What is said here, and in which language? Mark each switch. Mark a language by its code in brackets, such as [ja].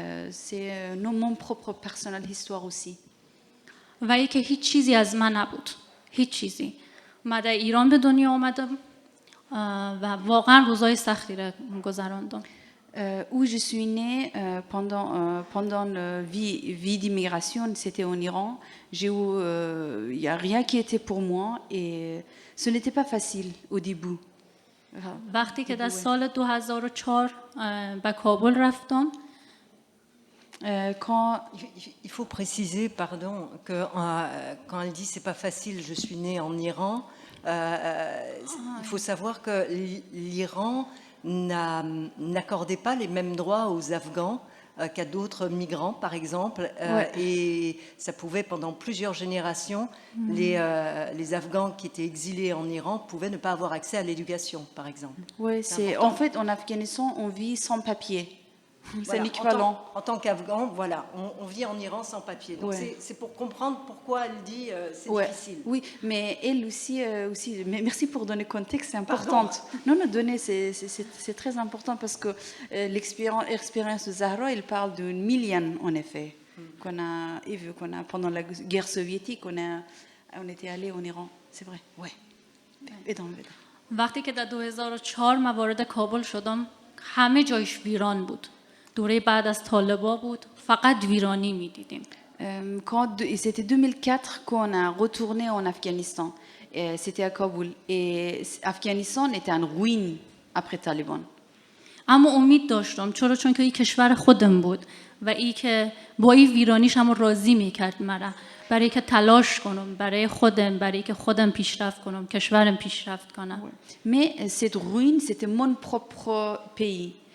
[fr] C'est mon propre personnel histoire aussi. [fa] و ای که هیچ چیزی از من نبود، هیچ چیزی. من در ایران به دنیا آمدم و واقعا روزای سختی را گذراندم. [fr] Où je suis née pendant la vie d'immigration, c'était en Iran. Il n'y a rien qui était pour moi et ce n'était pas facile au début. [fa] وقتی که در سال 2004 به کابل رفتم، [fr] Il faut préciser, pardon, que quand elle dit c'est pas facile, je suis née en Iran, il faut savoir que l'Iran n'accordait pas les mêmes droits aux Afghans qu'à d'autres migrants, par exemple. Et ça pouvait, pendant plusieurs générations, les Afghans qui étaient exilés en Iran pouvaient ne pas avoir accès à l'éducation, par exemple. Oui, en fait, en Afghanistan, on vit sans papier. C'est l'équivalent. En tant qu'Afghan, voilà, on vit en Iran sans papier. Donc c'est pour comprendre pourquoi elle dit c'est difficile. Oui, mais elle aussi, mais merci pour donner contexte, c'est important. Non, donner, c'est très important parce que l'expérience de Zahra, elle parle d'une million, en effet, qu'on a pendant la guerre soviétique, on était allé en Iran, c'est vrai. Ouais. Et dans le [fa] وقتی که در 2004 من وارد کابل شدم، همه جایش ویران بود. دوره بعد از طالبا بود، فقط ویرانی می‌دیدیم. [fr] C'était 2004 qu'on a retourné en Afghanistan. C'était à Kaboul. Et Afghanistan était en ruine après Taliban. [fa] اما امید داشتم چون که این کشور خودم بود و این که با این ویرانیش هم راضی میکرد مرا برای که تلاش کنم برای خودم، برای که خودم پیشرفت کنم، کشورم پیشرفت کنم. [fr] Mais cette ruine, c'était mon propre pays.